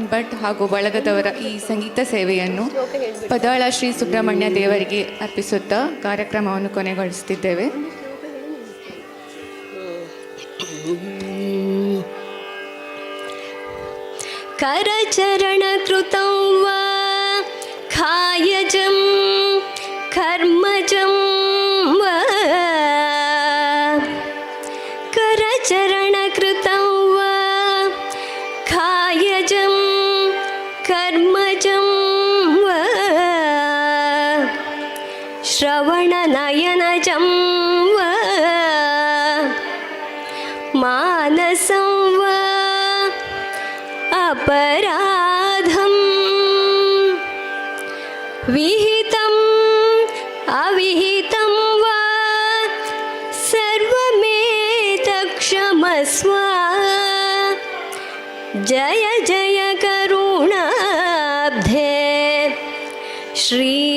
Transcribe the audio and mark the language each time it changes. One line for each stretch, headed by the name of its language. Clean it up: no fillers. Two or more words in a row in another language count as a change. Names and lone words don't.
Kannada: ಭಟ್ ಹಾಗೂ ಬಳಗದವರ ಈ ಸಂಗೀತ ಸೇವೆಯನ್ನು ಪದಾಳ ಶ್ರೀ ಸುಬ್ರಹ್ಮಣ್ಯ ದೇವರಿಗೆ ಅರ್ಪಿಸುತ್ತಾ ಕಾರ್ಯಕ್ರಮವನ್ನು ಕೊನೆಗೊಳಿಸುತ್ತಿದ್ದೇವೆ.
Sanskrit: ಕರಚರಣ ಕೃತಂ ವಾ ಕಾಯಜಂ ಕರ್ಮಜಂ ವಾ ಕರಚರಣ ಕೃತಂ ವಾ ಕಾಯಜಂ ಕರ್ಮಜಂ ವಾ ಶ್ರವಣನಯನಜಂ ವಾ ಮಾನಸಂ ವಾ अपराधं विहितं अविहितं वा सर्वमेतत्क्षमस्व जय जय करुणाब्धे श्री